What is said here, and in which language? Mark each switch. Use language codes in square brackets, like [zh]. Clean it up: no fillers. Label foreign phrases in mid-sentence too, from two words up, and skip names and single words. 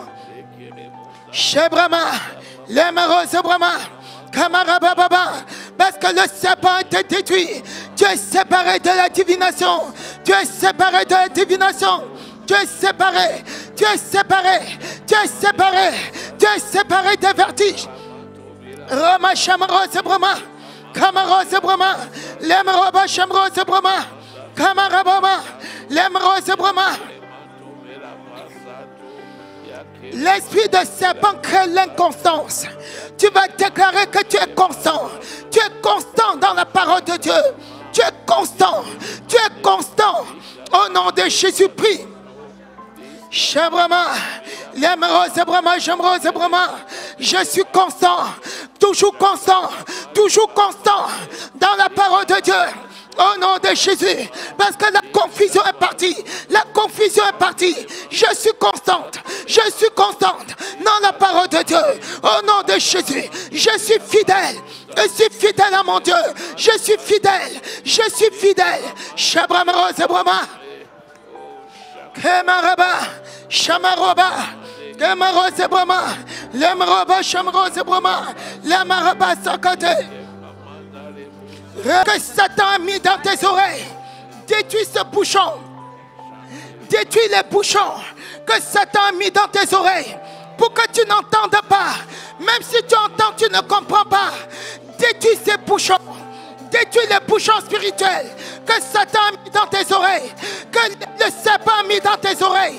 [fr] Shebrama, Lemaroz Brahma, Kamarababa, parce que le serpent a été détruit. Tu es séparé de la divination. Tu es séparé des vertiges. Rama Shamaroz Brahma, Kamaroz Brahma, Lemaroba Shamroz Brahma, Kamarabama, l'emerose brama. L'esprit de serpent crée l'inconstance. Tu vas déclarer que tu es constant. Tu es constant dans la parole de Dieu. Tu es constant. Tu es constant. Au nom de Jésus, prie. Shabrama, l'emerose brama, j'emerose brama. Je suis constant. Toujours constant. Toujours constant dans la parole de Dieu. Au nom de Jésus, parce que la confusion est partie. La confusion est partie. Je suis constante. Je suis constante dans la parole de Dieu. Au nom de Jésus, je suis fidèle. Je suis fidèle à mon Dieu. Je suis fidèle. Je suis fidèle. Shabrama rose brama. Kemaraba. Shamaroba. Kemarose brama. Lemroba shamrose brama. Lemaraba sakate. Que Satan a mis dans tes oreilles, détruis ce bouchon, détruis les bouchons que Satan a mis dans tes oreilles pour que tu n'entendes pas. Même si tu entends, tu ne comprends pas. Détruis ces bouchons, détruis les bouchons spirituels que Satan a mis dans tes oreilles, que le serpent a mis dans tes oreilles.